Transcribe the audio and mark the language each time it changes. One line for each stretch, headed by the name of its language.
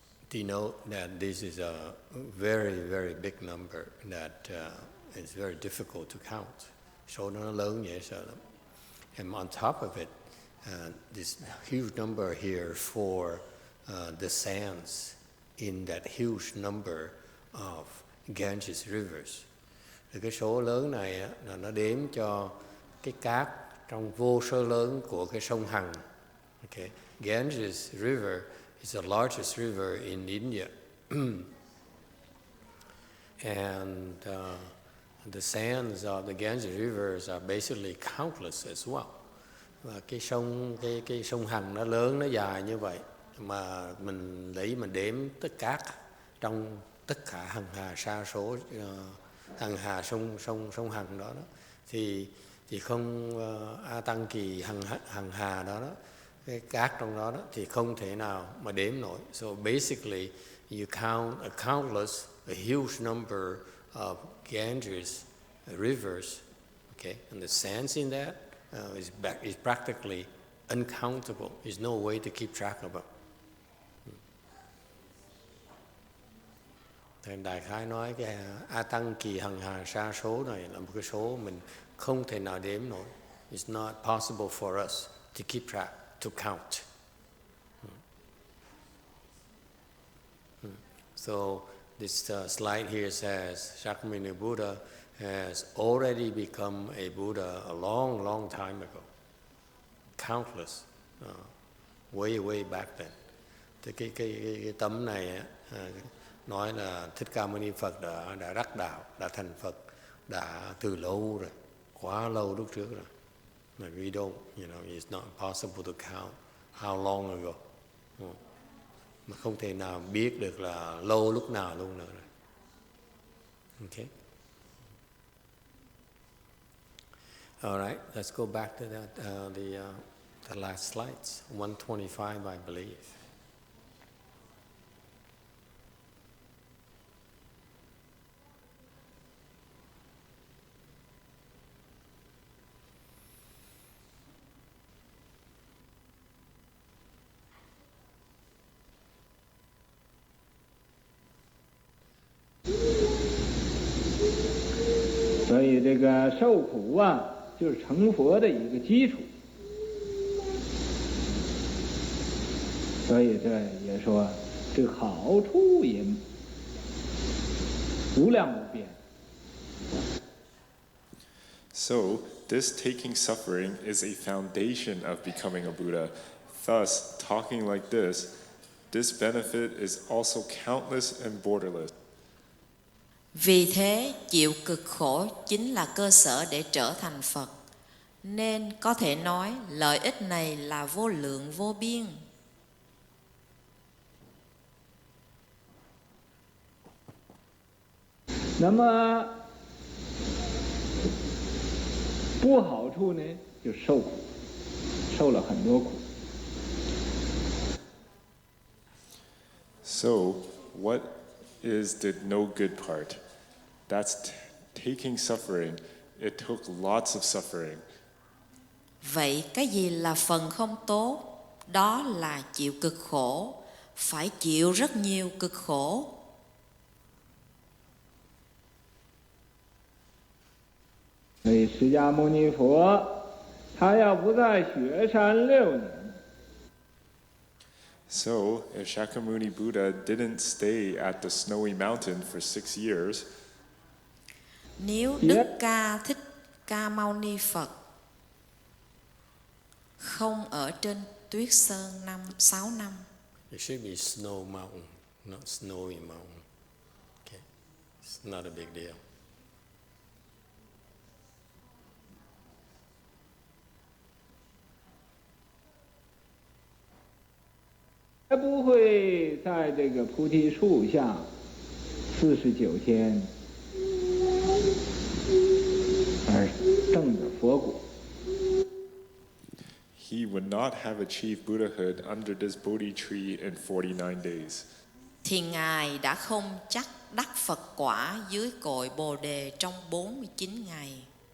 English: denote that this is a very, very big number that is very difficult to count.
Vietnamese: Số nó lớn dễ sợ lắm.
English: And on top of it, this huge number here for the sands in that huge number of Ganges rivers.
Vietnamese: Thì cái số lớn này là nó đếm cho cái cát trong vô số lớn của cái sông Hằng.
English: Okay. Ganges River is the largest river in India. And the sands of the Ganges rivers are basically countless as well.
Vietnamese: Và cái sông Hằng nó lớn, nó dài như vậy, mà mình đếm tất cả trong tất cả hằng hà sa số hằng hà sông Hằng đó, thì không A Tăng Kỳ hằng hà đó, cái cát trong đó thì không thể nào mà đếm nổi.
English: So basically you count a countless, a huge number of Ganges rivers, okay, and the sands in that is practically uncountable. There's no way to keep track of it.
Vietnamese: Thì Đại Khái nói cái A Tăng Kỳ hằng hà sa số này là một cái số mình không thể nào đếm nổi.
English: It's not possible for us to keep track, to count. So this slide here says Shakyamuni Buddha has already become a Buddha a long, long time ago. Countless, way back then.
Vietnamese: Thì cái tấm này nói là Thích Ca Mâu Ni Phật đã đắc đạo, đã thành Phật, đã từ lâu rồi, quá lâu lúc trước rồi.
English: But we don't, it's not possible to count how long ago.
Vietnamese: Mà không thể nào biết được là lâu lúc nào luôn nữa rồi.
English: Okay. All right, let's go back to that, the last slides, 125, I believe.
Chinese: So 这个受苦就是成佛的一个基础。所以这也说，这个好处也无量无边。
English: So, this taking suffering is a foundation of becoming a Buddha. Thus, talking like this benefit is also countless and borderless.
Vietnamese: Vì thế, chịu cực khổ chính là cơ sở để trở thành Phật. Nên có thể nói lợi ích này là vô lượng vô biên.
Chinese: Nà mà 不好处呢，就受苦，受了很多苦。
English: So, what is the no good part? That's taking suffering. It took lots of suffering.
Vietnamese: Vậy cái gì là phần không tốt? Đó là chịu cực khổ. Phải chịu rất nhiều cực khổ.
Chinese: Vì释迦牟尼佛，他要不在雪山6年。
English: So, if Shakyamuni Buddha didn't stay at the snowy mountain for 6 years,
Vietnamese: Nếu Đức Ca Thích Ca Mâu Ni Phật không ở trên tuyết sơn 6 năm.
English: It should be snow mountain, not snowy mountain. Okay, it's not a big deal.
Chinese: Hắn 不会在这个菩提树下49天而证得佛果。
English: he would not have achieved Buddhahood under this Bodhi tree in 49 days.
Vietnamese: Thì Ngài đã không chắc đắc Phật quả dưới cội Bồ Đề trong 49 ngày.